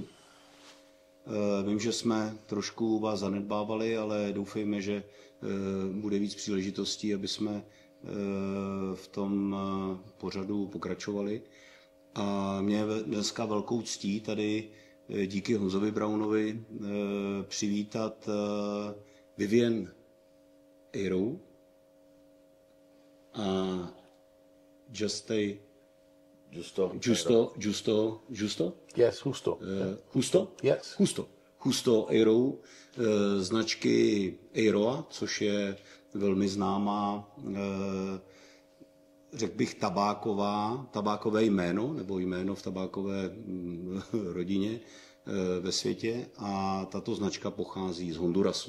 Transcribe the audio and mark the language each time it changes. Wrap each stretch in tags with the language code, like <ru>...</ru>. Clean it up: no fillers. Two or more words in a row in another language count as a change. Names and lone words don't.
<cs>Vím, že jsme trošku vás zanedbávali, ale doufejme, že bude víc příležitostí, aby jsme v tom pořadu pokračovali. A mě je dneska velkou ctí tady díky Honzovi Braunovi přivítat Vivienne Eyraud a Justo?</cs> <en>Yes, Justo.</en> <cs>Justo?</cs> <en>Yes.</en> <cs>Justo Eyraud, značky Eyraud, což je velmi známá, řekl bych, tabákové jméno, nebo jméno v tabákové rodině ve světě. A tato značka pochází z Hondurasu.</cs>